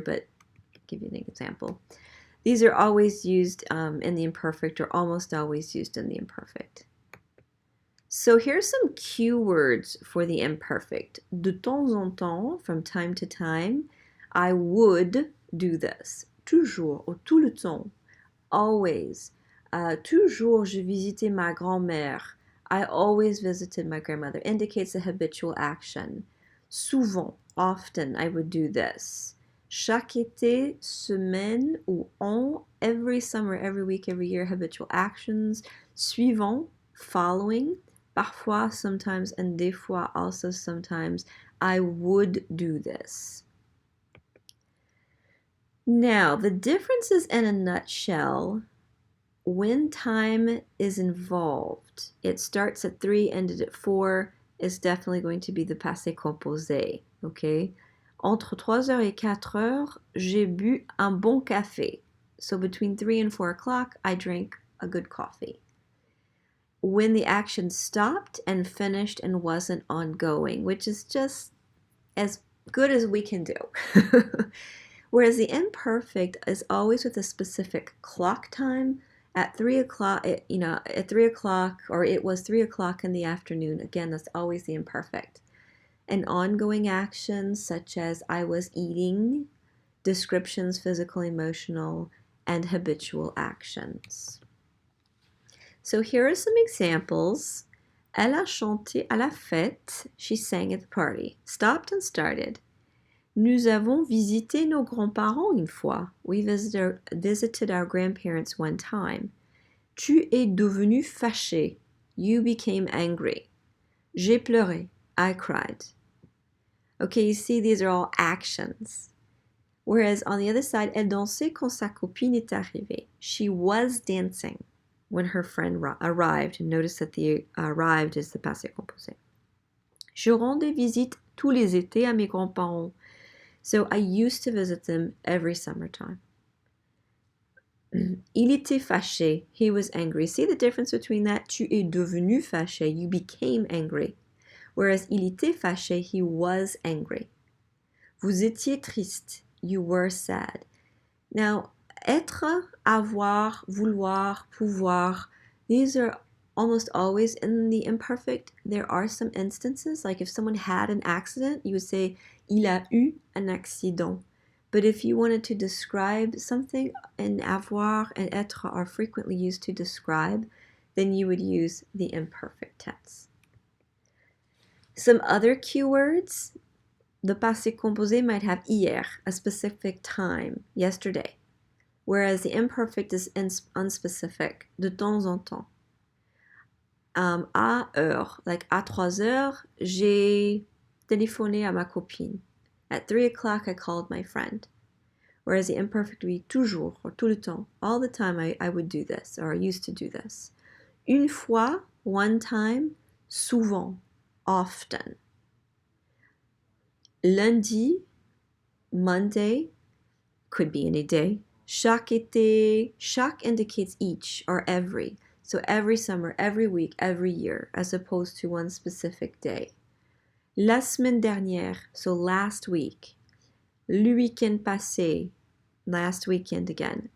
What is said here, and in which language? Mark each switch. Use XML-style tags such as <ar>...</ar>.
<en>But give you an example. These are always used in the imperfect, or almost always used in the imperfect. So here's some cue words for the imperfect.</en> <fr>De temps en temps,</fr> <en>from time to time, I would do this.</en> <fr>Toujours, ou tout le temps, always. Toujours, je visitais ma grand-mère.</fr> <en>I always visited my grandmother. Indicates a habitual action. Souvent, often, I would do this.</en> <fr>Chaque été, semaine, ou en,</fr> <en>every summer, every week, every year, habitual actions. Suivant, following. Parfois, sometimes, and des fois, also sometimes, I would do this. Now, the differences in a nutshell, when time is involved, it starts at 3, ended at 4, is definitely going to be the passé composé, okay?</en> <fr>Entre 3h et 4h, j'ai bu un bon café.</fr> <en>So between 3 and 4 o'clock, I drank a good coffee. When the action stopped and finished and wasn't ongoing, which is just as good as we can do. Whereas the imperfect is always with a specific clock time. At 3 o'clock, at 3 o'clock, or it was 3 o'clock in the afternoon. Again, that's always the imperfect. And ongoing actions such as I was eating, descriptions, physical, emotional, and habitual actions. So here are some examples.</en> <fr>Elle a chanté à la fête.</fr> <en>She sang at the party. Stopped and started.</en> <fr>Nous avons visité nos grands-parents une fois.</fr> <en>We visited our grandparents one time.</en> <fr>Tu es devenu fâché.</fr> <en>You became angry.</en> <fr>J'ai pleuré.</fr> <en>I cried. Okay, you see these are all actions. Whereas on the other side,</en> <fr>elle dansait quand sa copine est arrivée.</fr> <en>She was dancing when her friend arrived. Notice that the arrived is the passé composé.</en> <fr>Je rendais visite tous les étés à mes grands-parents.</fr> <en>So I used to visit them every summertime.</en> <fr>Il était fâché.</fr> <en>He was angry. See the difference between that?</en> <fr>Tu es devenu fâché.</fr> <en>You became angry. Whereas</en> <fr>il était fâché,</fr> <en>he was angry.</en> <fr>Vous étiez triste.</fr> <en>You were sad. Now, être, avoir, vouloir, pouvoir, these are almost always in the imperfect. There are some instances, like if someone had an accident, you would say,</en> <fr>il a eu un accident.</fr> <en>But if you wanted to describe something, and avoir and être are frequently used to describe, then you would use the imperfect tense. Some other cue words. The passé composé might have hier, a specific time, yesterday, whereas the imperfect is unspecific,</en> <fr>de temps en temps. À heure, like à 3 heures, j'ai téléphoné à ma copine.</fr> <en>At 3 o'clock, I called my friend. Whereas the imperfect would be toujours, or</en> <fr>tout le temps.</fr> <en>All the time I would do this, or I used to do this.</en> <fr>Une fois,</fr> <en>one time, souvent, often. Lundi, Monday, could be any day.</en> <fr>Chaque été,</fr> <en>chaque indicates each or every. So every summer, every week, every year, as opposed to one specific day.</en> <fr>La semaine dernière,</fr> <en>so last week.</en> <fr>Le week-end passé,</fr> <en>last weekend again.</en>